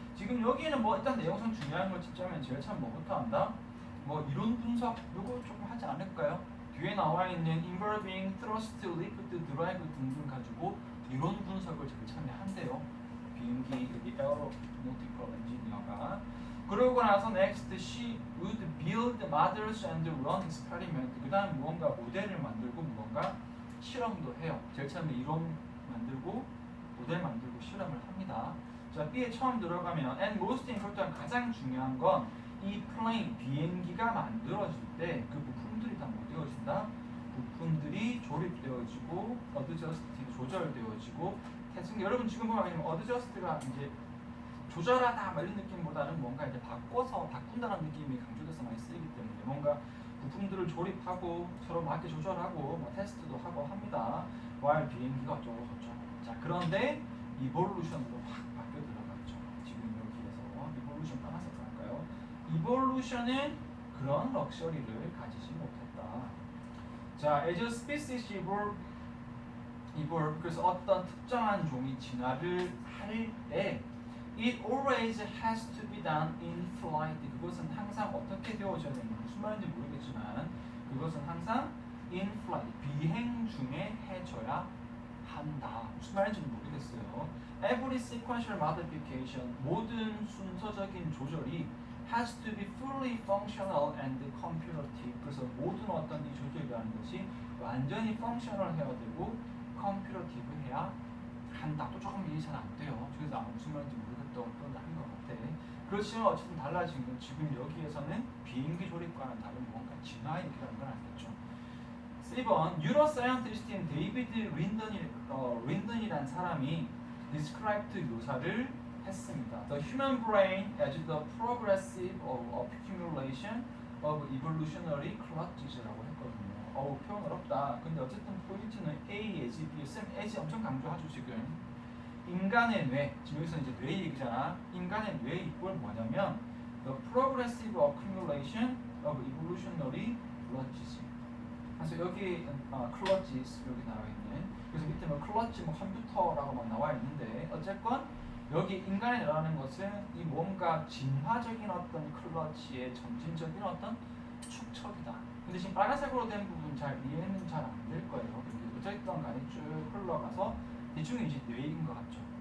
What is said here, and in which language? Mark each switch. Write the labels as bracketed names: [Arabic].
[Korean] 지금 여기에는 뭐 일단 내용상 중요한 걸 짚자면 제일 처음 뭐부터 한다? 뭐 이론 분석 요거 조금 하지 않을까요? 뒤에 나와 있는 [English] involving thrust, lift, drive [Korean] 등등 가지고 이론 분석을 제일 처음에 한대요. 비행기 여기 [English] aeronautical engineer [Korean] 가. 그러고 나서 [English] next she would build models and run experiment. [Korean] 그다음 무언가 모델을 만들고 무언가 실험도 해요. 제일 처음에 이론 만들고 모델 만들고 실험을 합니다. 자, B에 처음 들어가면 [English] and most important [Korean] 가장 중요한 건 이 플레인 비행기가 만들어질 때 그 부품들이 다 뭐 되어진다? 부품들이 조립되어지고 어드저스트 조절되어지고 대충 여러분 지금 보면 어드저스트가 이제 조절하다 뭐 이런 느낌보다는 뭔가 이제 바꾼다는 느낌이 강조돼서 많이 쓰이기 때문에 뭔가 부품들을 조립하고 서로 맞게 조절하고 뭐 테스트도 하고 합니다. while 비행기가 어쩌고 저쩌고. 자, 그런데 이볼루션으로 확 바뀌어 들어갔죠. 지금 여기에서 이볼루션 따라서 갈까요? 이볼루션은 그런 럭셔리를 가지지 못했다. [English] 자, as a species evolve [Korean] 그래서 어떤 특정한 종이 진화를 할 때 [English] it always has to be done in flight. [Korean] 그것은 항상 어떻게 되어져야 되는지 무슨 말인지 모르겠지만 그것은 항상 [English] in flight [Korean] 비행 중에 해줘야 한다. 무슨 말인지 모르겠어요. [English] Every sequential modification [Korean] 모든 순서적인 조절이 [English] has to be fully functional and computative. [Korean] 그래서 모든 어떤 이 조절이라는 것이 완전히 functional 해야 되고 computative 해야 한다. 또 조금 이해 잘 안 돼요. 그래서 무슨 말인지 모르겠다고 표현한 것 같아. 그렇지만 어쨌든 달라진 건 지금 여기에서는 비행기 조립과는 다른 뭔가 진화의 얘기라는 걸 알겠죠. 1번 뉴로사이언티스트인 데이비드 린던이라는 사람이 described 묘사를 했습니다. [English] The human brain as the progressive accumulation of evolutionary clutches라고 했거든요. [Korean] 표현 어렵다. 근데 어쨌든 포인트는 A, as, B, 쌤, as 엄청 강조하죠 지금. 인간의 뇌, 지금 여기서 이제 뇌 얘기잖아. 인간의 뇌 이꼴 뭐냐면 [English] the progressive accumulation of evolutionary clutches. [Korean] 그래서 여기 clutches 여기 나와 있는. 그래서 밑에 뭐 클러치, 뭐 컴퓨터라고만 나와 있는데 어쨌건 여기 인간의 뇌라는 것은 이 뭔가 진화적인 어떤 클러치의 점진적인 어떤 축척이다. 근데 지금 빨간색으로 된 부분 잘 이해는 잘 안 될 거예요. 어쨌든 간에 쭉 흘러가서 대충 이제 뇌인 것 같죠.